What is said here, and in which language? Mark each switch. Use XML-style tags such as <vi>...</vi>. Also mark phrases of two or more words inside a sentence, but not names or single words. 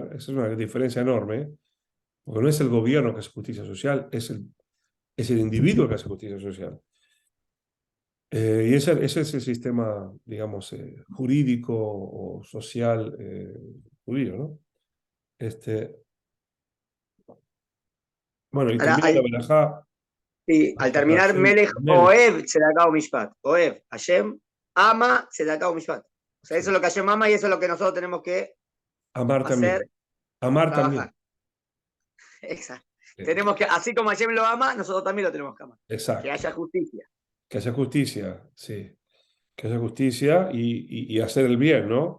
<es>Esa es una diferencia enorme, porque no es el gobierno que hace justicia social, es el individuo que hace justicia social. Y ese es el sistema, digamos, jurídico o social judío, ¿no? Este, bueno, y Ahora, termina la verajá. sí, al terminar Hashem Melech Melech,</es> <he>אוהב צדקה משפט.</he> <es>Oev, Hashem ama</es> <he>צדקה משפט.</he> <es>O sea, eso es sí. lo que Hashem ama y eso es lo que nosotros tenemos que Amar hacer, también. Amar trabajar. también. Exacto. Eh, Tenemos que, así como Hashem lo ama, nosotros también lo tenemos que amar. Que Exacto. haya justicia. Que haya justicia, sí. Que haya justicia y hacer el bien, ¿no?</es>